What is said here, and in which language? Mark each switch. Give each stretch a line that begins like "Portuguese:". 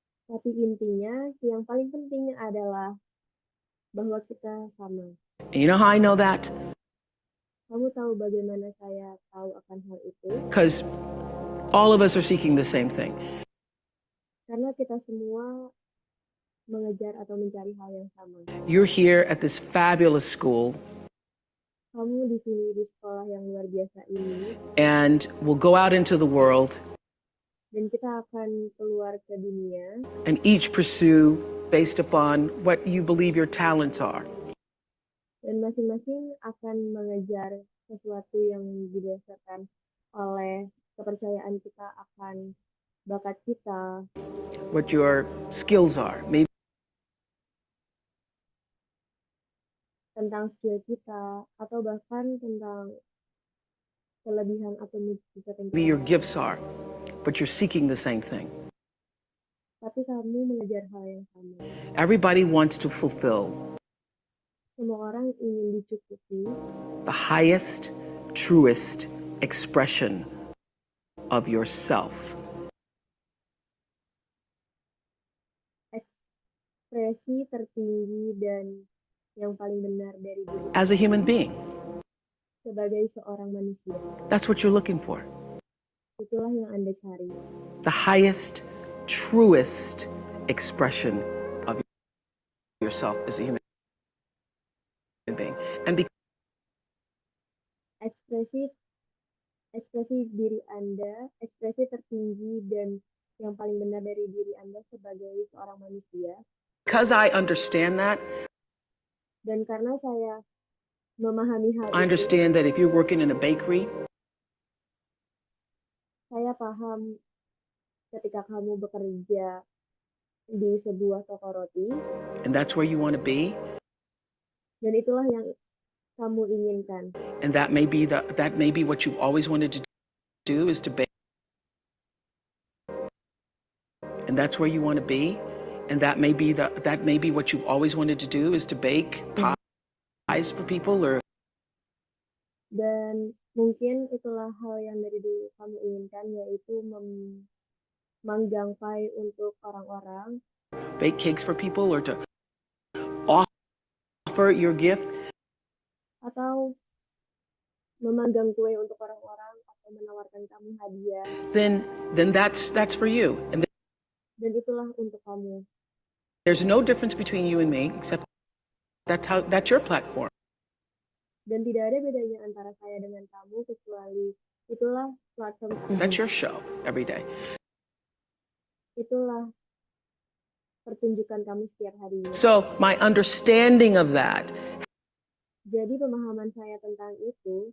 Indonesian: tapi intinya yang paling penting adalah bahwa kita sama.
English: And you know how I know that?
Indonesian: Kamu tahu bagaimana saya tahu akan hal itu?
English: Because all of us are seeking the same thing.
Indonesian: Karena kita semua mengejar atau mencari hal yang sama.
English: You're here at this fabulous school.
Indonesian: Kamu di sini di sekolah yang luar biasa ini.
English: And we'll go out into the world.
Indonesian: Dan kita akan keluar ke dunia.
English: And each pursue based upon what you believe your talents are.
Indonesian: Dan masing-masing akan mengejar sesuatu yang didasarkan oleh kepercayaan kita akan bakat kita.
English: What your skills are. Maybe
Indonesian: tentang skill kita atau bahkan tentang kelebihan atau mujizat
English: your gifts are, but you're seeking the same thing.
Indonesian: Tapi kamu mengejar hal yang sama.
English: Everybody wants to fulfill
Indonesian: Semua orang ingin dicukupi
English: the highest, truest expression of yourself.
Indonesian: Ekspresi tertinggi dan yang paling benar dari diri.
English: As a human being.
Indonesian: Sebagai seorang manusia.
English: That's what you're looking for.
Indonesian: Itulah yang Anda cari.
English: The highest, truest expression of yourself as a human being. And
Indonesian: ekspresi diri Anda, ekspresi tertinggi dan yang paling benar dari diri Anda sebagai seorang manusia.
English: Because I understand that.
Indonesian: Dan karena saya memahami hal
English: I understand that if you're working in a bakery,
Indonesian: saya paham ketika kamu bekerja di sebuah toko roti,
English: and that's where you want to be,
Indonesian: dan itulah yang kamu inginkan.
English: And that may be what you always wanted to do, is to bake. And that's where you want to be, and that may be what you always wanted to do, is to bake pies for people, or.
Indonesian: Dan mungkin itulah hal yang dari dulu kamu inginkan, yaitu memanggang pie untuk orang-orang.
English: Bake cakes for people, or to offer your gift.
Indonesian: Atau memanggang kue untuk orang-orang atau menawarkan kamu hadiah.
English: Then that's for you. And
Indonesian: dan itulah untuk kamu.
English: There's no difference between you and me, except that's your platform.
Indonesian: Dan tidak ada bedanya antara saya dengan kamu, kecuali itulah platform kamu.
English: That's your show every day.
Indonesian: Itulah pertunjukan kamu setiap harinya.
English: So my understanding of that.
Indonesian: Jadi pemahaman saya tentang itu